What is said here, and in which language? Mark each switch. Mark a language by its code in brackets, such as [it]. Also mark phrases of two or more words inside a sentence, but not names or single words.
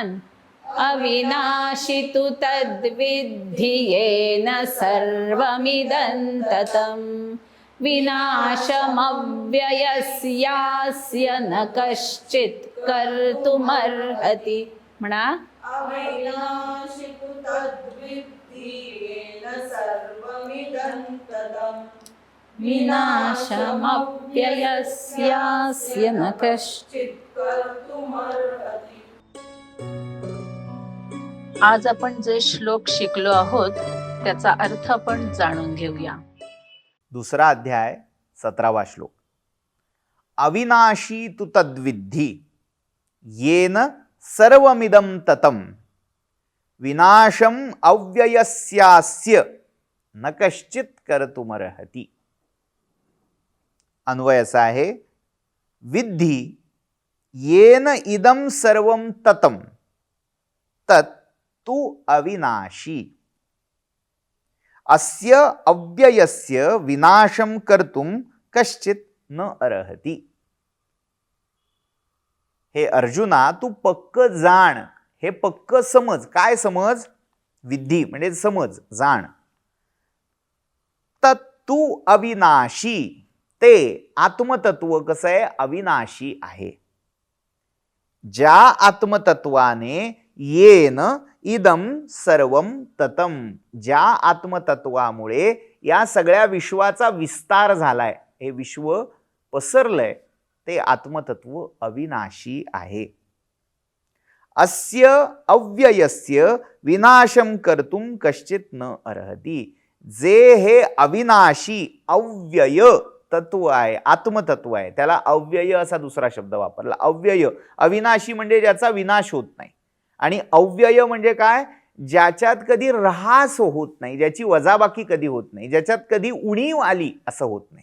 [sa] अविनाशी तु तद्विद्धि येन सर्वमिदं ततं विनाशमव्ययस्यास्य न कश्चित् कर्तुमर्हति. [mr] म्हणा. [sa] अविनाशी तु तद्विद्धि येन सर्वमिदं ततं विनाशमव्ययस्यास्य न कश्चित्. कर्तुमर्हति. [mr] आज आपण जे श्लोक शिकलो आहोत त्याचा अर्थ आपण जाणून घेऊया. दुसरा अध्याय 17वा श्लोक. [sa] अविनाशी तु तद्विद्धि येन सर्वमिदं ततं विनाशम अव्ययस्यास्य न कश्चित् कर्तुमर्हति. [mr] अन्वय असा आहे. [sa] विद्धि येन इदं सर्वं ततं तत् तु अविनाशी अस्य अव्ययस्य विनाशं कर्तुं कश्चित् न अर्हति. [mr] हे अर्जुना, तू पक्क जाण, हे पक्क समज. काय समज? विद्धि म्हणजे समज, जाण. [sa] तत्तु अविनाशी, [mr] ते आत्मतत्व कसं आहे? अविनाशी आहे. ज्या आत्मतत्वाने [sa] येन इदम सर्वम ततम, [mr] ज्या आत्मतत्वामुळे या सगळ्या विश्वाचा विस्तार झालाय, हे विश्व पसरलंय, ते आत्मतत्व अविनाशी आहे. [sa] अस्य अव्ययस्य विनाशम कर्तुम कश्चित् न अर्हति. [mr] जे हे अविनाशी अव्यय तत्व आहे, आत्मतत्व आहे, त्याला अव्यय असा दुसरा शब्द वापरला. अव्यय, अविनाशी म्हणजे ज्याचा विनाश होत नाही, आणि अव्यय म्हणजे काय? ज्याच्यात कधी ऱ्हास होत नाही, ज्याची वजाबाकी कधी होत नाही, ज्याच्यात कधी उणीव आली असं होत नाही.